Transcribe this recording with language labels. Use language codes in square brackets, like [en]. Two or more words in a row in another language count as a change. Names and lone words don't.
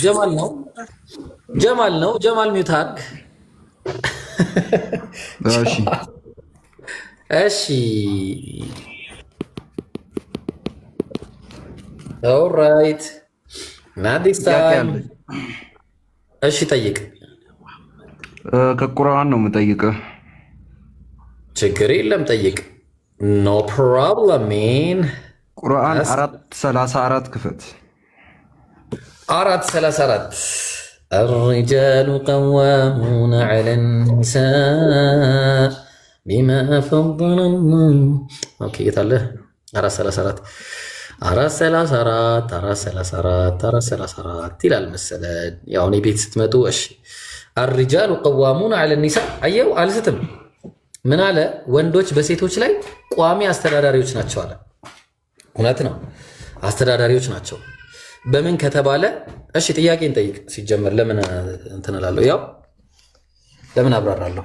[am] ጀማል ነው። ጀማል ሚዩት አድርግ። እሺ ኦልራይት ናዲስ ታይም። እሺ ጠይቅ። ከቁርአን ነው የምጠይቅህ። ችግር የለም ጠይቅ። [en] No problem man። [am] ቁርአን 4:34 ክፈት። [ar] 4:34 الرجال قوامون على النساء بما فضل الله. [am] ኦኬ የታለ 4:34 ይላል መሰለኝ። ያው እኔ ቤት ስትመጡ እሺ [ar] الرجال قوامون على النساء [am] አየው አልስትም። ምን አለ? ወንዶች በሴቶች ላይ ቋሚ አስተዳዳሪዎች ናቸው አለ። እውነት ነው፣ አስተዳዳሪዎች ናቸው። በምን ከተባለ እሺ ጥያቄን ጠይቅ። ሲጀመር ለምን እንትን እላለሁ? ያው ለምን አብራራለሁ?